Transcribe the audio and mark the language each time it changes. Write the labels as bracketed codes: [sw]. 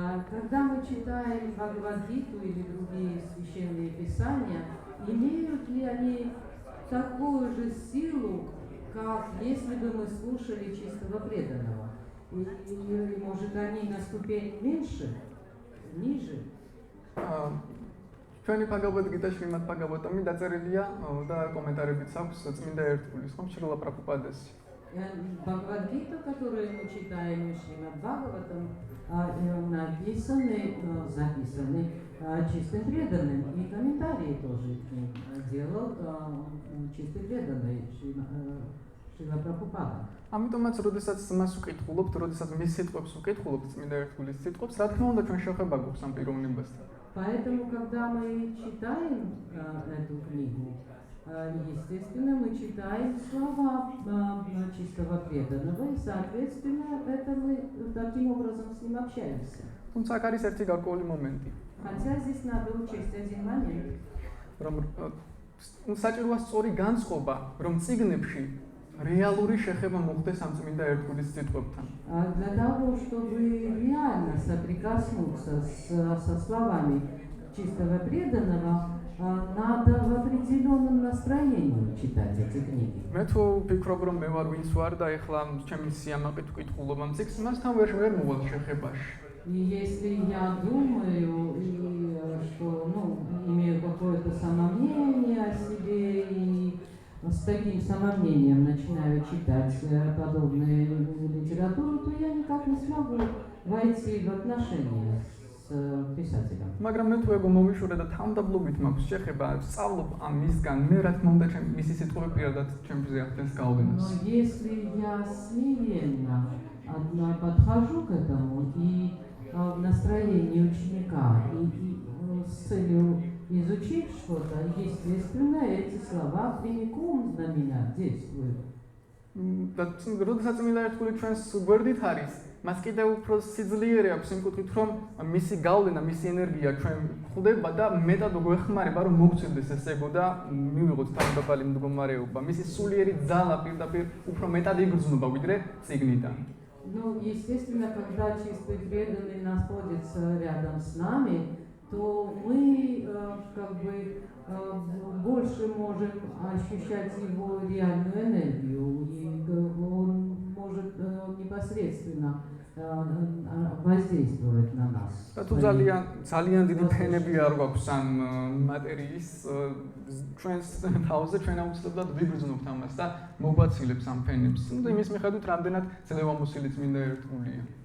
[ru] Когда мы читаем Бхагавад-гиту или другие священные писания, имеют ли они такую же силу, как если бы мы слушали чистого преданного? Или, может, они на ступень меньше, ниже? [ka] ჩვენი Bhagavad-gita-ში მათ Bhagavatam-ი დაწერილია და კომენტარებიც აქვს წმინდა ერთგულის, ხომ Шрила Прабхупадасы. [ru] Бхагавад-гита, которую мы читаем Шримад Бхагаватам, записаны чистым преданным. И комментарии тоже к ним делал чистый преданный Шрила Прабхупада. [ka] ამიტომაც, როდესაც მას უკითხულობთ, როდესაც მის სიტყვებს უკითხულობთ, წმინდა ერთგულის სიტყვებს, რა თქმა უნდა, ჩვენ შეხება გვაქვს ამ პიროვნებასთან. [ru] Поэтому, когда мы читаем эту книгу, естественно, мы читаем слова чистого преданного, и, соответственно, это мы таким образом с ним общаемся. [ka] თუმცა აქ არის ერთი გარკვეული მომენტი. [ru] Хотя здесь надо учесть один момент. [ka] რომ საჭიროა სწორი განწყობა, რომ წიგნებში რეალური შეხება მოხდეს ამ წმინდა ერთგულის სიტყვებთან. [ru] Для того, чтобы реально соприкоснуться со словами чистого преданного, надо в определенном настроении читать эти книги. [ka] მე თუ ვფიქრობ, რომ მე ვარ ვინც ვარ და ეხლა ჩემი სიამაყით ვკითხულობ ამ წიგნს, მასთან ვერ მოვალ შეხებაში. [ru] И если я думаю, что имею какое-то самомнение о себе и с таким самомнением начинаю читать подобную литературу, то я никак не смогу войти в отношения с писателем. [ka] მაგრამ მე თუ ეგო მომიშურე და თავდაბლობით მაქვს შეხება, სწავლობ ამ მისგან, მე რა თქმა უნდა მისი სიტყვები პირადად ჩემზე ახდენს გავლენას. [ru] Но если я смиренно подхожу к этому и в настроении ученика и с целью изучив что-то, естественно, эти слова прямиком на меня действуют. [ka] და როდესაც წმინდა ერთგული ჩვენს გვერდით არის, მას კიდევ უფრო სიძლიერე აქვს იმ კუთხით, რომ მისი გავლენა, მისი ენერგია ჩვენ ხვდება და მეტად გვეხმარება, რომ მოგწვდეს ეს ეგო და მივიღოთ თავდაპირველი მდგომარეობა. მისი სულიერი ძალა პირდაპირ უფრო მეტად იგრძნობა ვიდრე წიგნიდან. [ru] Ну, естественно, когда чистый преданный находится рядом с нами, то мы больше можем ощущать его реальную энергию, и он может непосредственно воздействовать на нас. [ka] თუ ძალიან დიდი ფენები არ გვაქვს ამ მატერიის ჩვენს თავზე ჩვენ აუცილებლად ვიგრძნობთ ამას და მოგვაცილებს ამ ფენებს. Ну, იმის მიხედვით, რამდენად ძლევამოსილი წმინდა ერთგულია.